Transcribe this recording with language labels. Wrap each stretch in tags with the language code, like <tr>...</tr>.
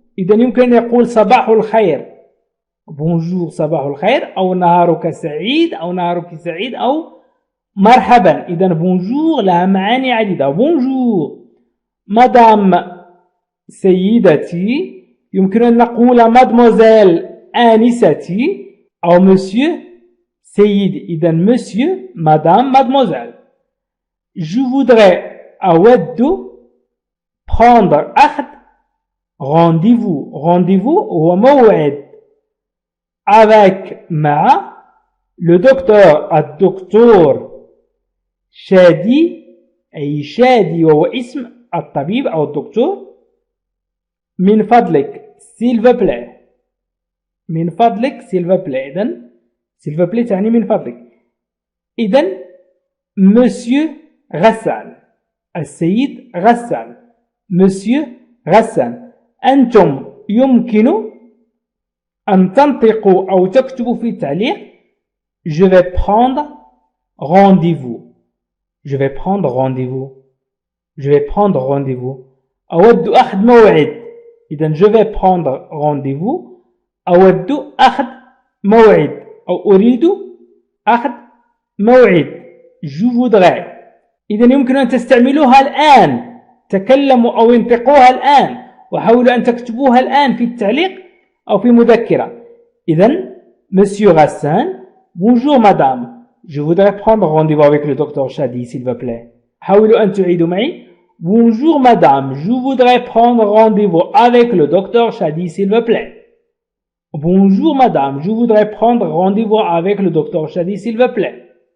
<ar>إذن يمكن أن يقول صباح الخير، بونجور صباح الخير، أو نهارك سعيد، أو نهارك سعيد، أو مرحبا. إذن بونجور لها معاني عديدة. بونجور مدام سيدتي، يمكن أن نقول مادموزيل آنستي، أو مسيو سيد. إذن مسيو مدام مادموزيل.</ar> <fr>je voudrais أود prendre أخذ rendez-vous.</fr> <ar>rendez-vous هو موعد avec مع le docteur الدكتور شادي، أي شادي وهو اسم الطبيب أو الدكتور. من فضلك</ar> <fr>s'il vous plaît. من فضلك s'il vous plaît.</fr> <ar>إذن</ar> <fr>s'il vous plaît</fr> <ar>تعني من فضلك. إذن monsieur غسان، السيد غسان، monsieur غسان. أنتم يمكن أن تنطقوا أو تكتبوا في التعليق</ar> <fr>je vais prendre rendez-vous. je vais prendre rendez-vous. je vais prendre rendez-vous.</fr> <ar>أود أخذ موعد.</ar> <fr>إذن je vais prendre rendez-vous.</fr> <ar>أود أخذ موعد أو أريد أخذ موعد.</ar> <fr>je voudrais.</fr> <ar>إذن يمكن أن تستعملوها الآن. تكلموا أو انطقوها الآن وحاولوا أن تكتبوها الآن في التعليق أو في مذكرة.</ar> <fr>إذن Monsieur Hassan, bonjour madame, je voudrais prendre rendez-vous avec le docteur Chadi, s'il vous plaît.</fr> <ar>حاولوا أن تعيدوا معي.</ar> <fr>Bonjour madame, je voudrais prendre rendez-vous avec le docteur Chadi, s'il vous plaît. Bonjour madame, je voudrais prendre rendez-vous avec le docteur Chadi, s'il vous plaît.</fr>